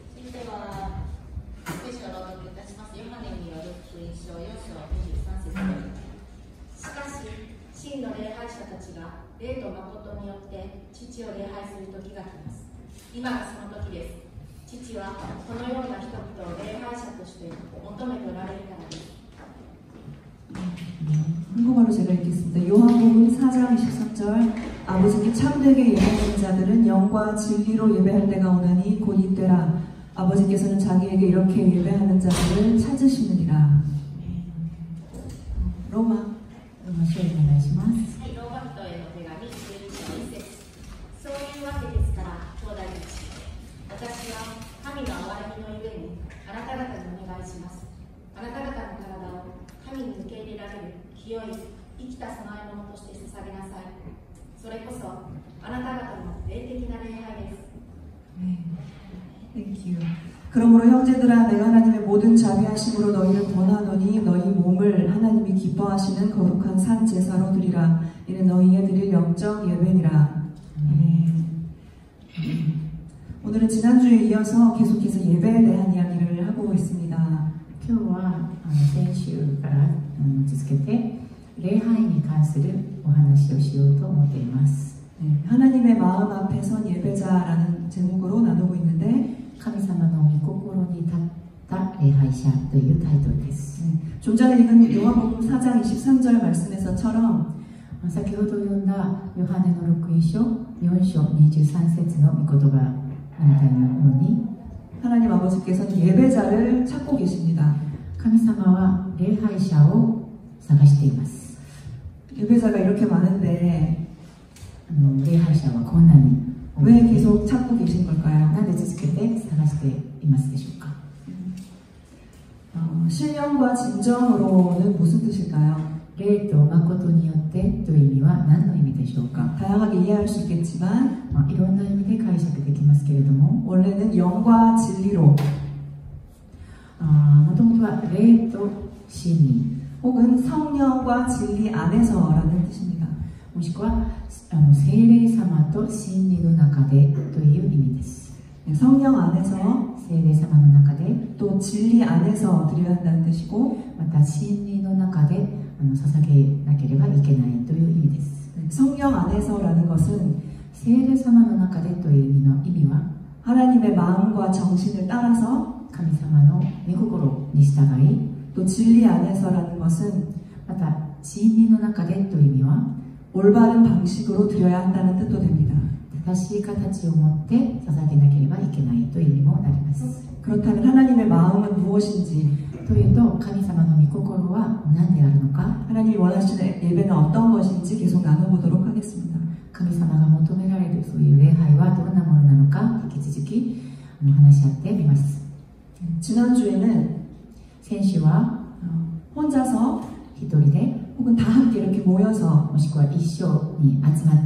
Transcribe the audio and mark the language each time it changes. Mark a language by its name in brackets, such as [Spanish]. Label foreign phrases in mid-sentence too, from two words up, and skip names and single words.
[Japanese] 真の礼拝者たちが霊と誠によって父を礼拝する時が来ます。今がその時です。父はこのような人々を礼拝者として求めておられるからです。 [Korean] 한국어로 제가 읽겠습니다. 요한복음 4장 23절 아버지께 참되게 예배하는 자들은 영과 진리로 예배할 때가 오나니 곧 이때라. 아버지께서는 자기에게 이렇게 예배하는 자들을 찾으시느니라. 로마 [Japanese] 書をお願いします。はい、ローマ人への手紙12章1節。そういうわけですから、兄弟たち、私は神の憐れみのゆえにあなた方にお願いします。あなた方の体を神に受け入れられる清い生きた供え物として捧げなさい。それこそあなた方の霊的な礼拝です。 [English] Thank you. [Korean] 그러므로 형제들아 내가 하나님의 모든 자비하심으로 너희를 권하노니 너희 몸을 하나님이 기뻐하시는 거룩한 산 제사로 드리라. 이는 너희의 드릴 영적 예배니라. 오늘은 지난주에 이어서 계속해서 예배에 대한 이야기를 하고 있습니다. [Japanese] 今日は先週から続けて礼拝に関するお話をしようと思っています。 [Korean] 하나님의 마음 앞에 선 예배자라는 제목으로 나누고 있는데 [Japanese] 神様の御心に立った礼拝者というタイトルです。 [Korean] 좀 전에 읽은 요한복음 4장 23절 말씀에서처럼 [Japanese] 先ほど読んだヨハネの福音書4章23節の御言葉あなたのように [Korean] 하나님 아버지께서는 예배자를 찾고 계십니다. [Japanese] 神様は礼拝者を探しています。 [Korean] 예배자가 이렇게 많은데 [Japanese] 礼拝者はこんなに [Korean] 왜 계속 찾고 계신 걸까요? [Japanese] なんで続けて探していますでしょうか。 [Korean] 신령과 진정으로는 무슨 뜻일까요? [Japanese] 霊と誠によってという意味は何の意味でしょうか。 [Korean] 다양하게 이해할 수 있겠지만 [Japanese] いろんな意味で解釈できますけれども、 [Korean] 원래는 영과 진리로 [Japanese] もともとは霊と真理 [Korean] 혹은 성령과 진리 안에서라는 뜻입니다. [Japanese] もしくは聖霊様と真理の中でという意味です。 [Korean] 성령 안에서 [Japanese] 聖霊様の中で [Korean] 또 진리 안에서 드려야 한다는 뜻이고 [Japanese] また真理の中で捧げなければいけないという意味です。 [Korean] 성령 안에서라는 것은 [Japanese] 聖霊様の中でという意味は [Korean] 하나님의 마음과 정신을 따라서 [Japanese] 神様の御心に従い [Korean] 또 진리 안에서라는 것은 [Japanese] また真理の中でという意味は [Korean] 올바른 방식으로 드려야 한다는 뜻도 됩니다. [Japanese] 正しい形を持って捧げなければいけないという意味もなります。 [Korean] 그렇다면 하나님의 마음은 무엇인지 [Japanese] というと神様の御心は何であるのか [Korean] 하나님이 원하시는 예배는 어떤 것인지 계속 나눠보도록 하겠습니다. [Japanese] 神様が求められるそういう礼拝はどんなものなのか引き続き話し合ってみます。 [Korean] 지난주에는 [Japanese] 先週は [Korean] 혼자서 [Japanese] 一人で [Korean] 혹은 다 함께 이렇게 모여서 [Japanese] もしくは一緒に集まって